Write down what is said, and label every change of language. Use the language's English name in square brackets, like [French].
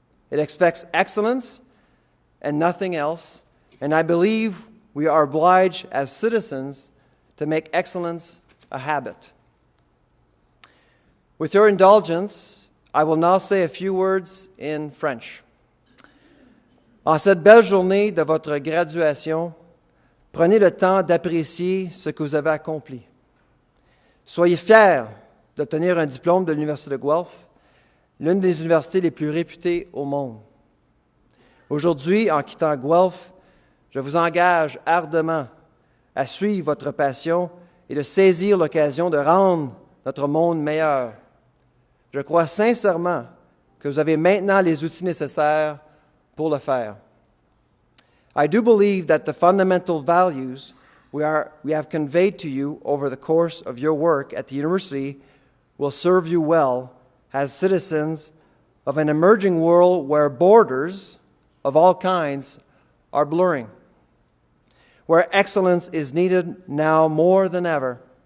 [English] It expects excellence and nothing else, and I believe we are obliged as citizens to make excellence a habit. With your indulgence, I will now say a few words in French. [French] En cette belle journée de votre graduation, prenez le temps d'apprécier ce que vous avez accompli. Soyez fiers d'obtenir un diplôme de l'Université de Guelph, l'une des universités les plus réputées au monde. Aujourd'hui, en quittant Guelph, je vous engage ardemment à suivre votre passion et de saisir l'occasion de rendre notre monde meilleur. Je crois sincèrement que vous avez maintenant les outils nécessaires pour le faire. [English] I do believe that the fundamental values we have conveyed to you over the course of your work at the university will serve you well as citizens of an emerging world where borders of all kinds are blurring, where excellence is needed now more than ever.